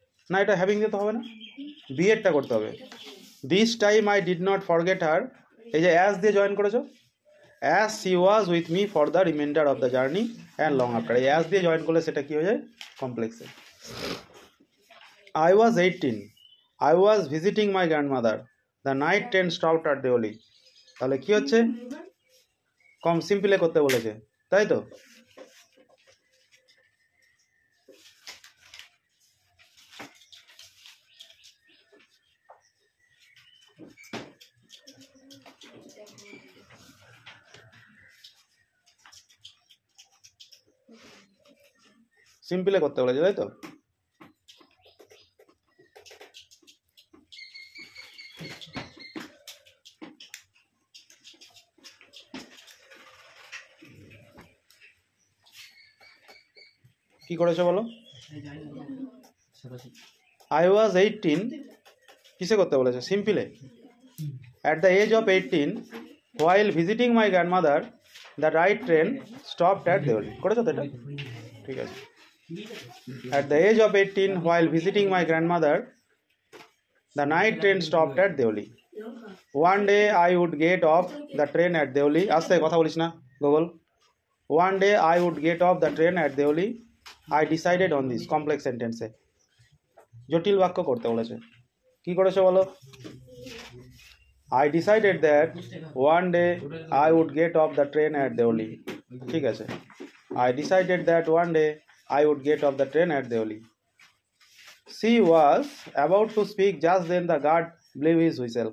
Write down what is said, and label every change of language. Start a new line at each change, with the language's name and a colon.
Bangla: না, এটা হ্যাভিং দিতে হবে না, বিয়েরটা করতে হবে।
English: this time I did not forget her,
Bangla: এই যে অ্যাজ দিয়ে জয়েন করেছো,
English: as she was with me for the reminder of the journey and long after,
Bangla: এই অ্যাজ দিয়ে জয়েন করলে সেটা কি হয়ে যায়? কমপ্লেক্সে।
English: I was 18. I was visiting my grandmother. The night train stopped at Deoli.
Bangla: তাহলে কি হচ্ছে? কম সিম্পলে করতে বলেছে, তাই তো? সিম্পলে করতে বলেছে, তাই তো? কি করেছো বলো?
English: I was 18
Bangla: কিসে করতে বলেছে? সিম্পলে।
English: At the age of 18 while visiting my grandmother the right train stopped at Deoli।
Bangla: করেছো তো এটা? ঠিক আছে।
English: At the age of 18 while visiting my grandmother the night train stopped at Deoli। One day I would get off the train at Deoli।
Bangla: আস্তে কথা বলিস না Google.
English: One day I would get off the train at Deoli I decided on this।
Bangla: Complex সেন্টেন্সে জটিল বাক্য করতে বলেছে। কি করেছো বলো?
English: I decided that one day I would get off the train at Deoli।
Bangla: ঠিক আছে।
English: I decided that one day I would get off the train at Deoli। She was about to speak just then the guard blew his whistle।